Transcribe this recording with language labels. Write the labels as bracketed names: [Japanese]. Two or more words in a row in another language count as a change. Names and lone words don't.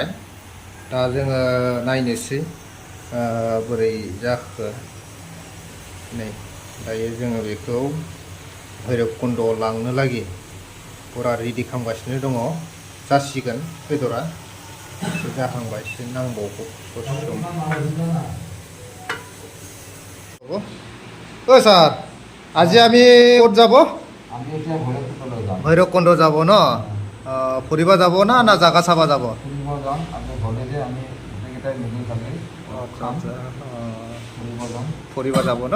[Bodo] दा जोङो नायनोसै बोरै जाखो। नै दायो जोङो बेखौ भैरबकुन्दआव लांनो लागि फुरा रेडि खालामगासिनो दङ। जासिगोन बेदरा, एसे जाहांबाय, एसे नांबावगौ दसे सम। [Assamese] স্যার, আজি আমি ক'ত যাব? ভৈৰৱকুণ্ড যাব ন? ফুৰিব যাব না জাগা চাবা যাব? ফুৰিব যাব ন?